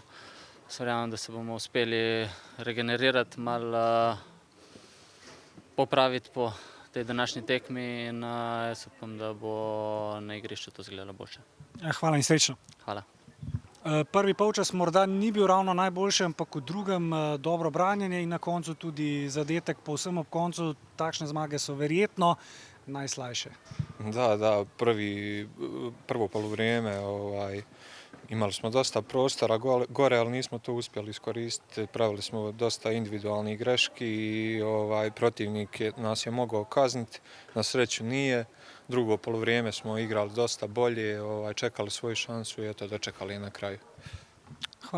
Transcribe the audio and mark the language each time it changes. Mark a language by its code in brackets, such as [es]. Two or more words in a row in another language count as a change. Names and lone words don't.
[sl] Verjamem, da se bomo uspeli regenerirati, malo popraviti po tej današnji tekmi in jaz upam, da bo na igrišču to izgledalo boljše. Hvala in srečno. Hvala. Prvi polčas morda ni bil ravno najboljši, ampak v drugem dobro branjenje in na koncu tudi zadetek povsem ob koncu. Takšne zmage so verjetno najslajše. [hr] Da, prvo poluvrijeme imali smo dosta prostora gore, ali nismo to uspjeli iskoristiti. Pravili smo dosta individualnih greški i protivnik nas je mogao kazniti, na sreću nije. Drugo poluvrijeme smo igrali dosta bolje, čekali svoju šansu i eto dočekali je na kraju.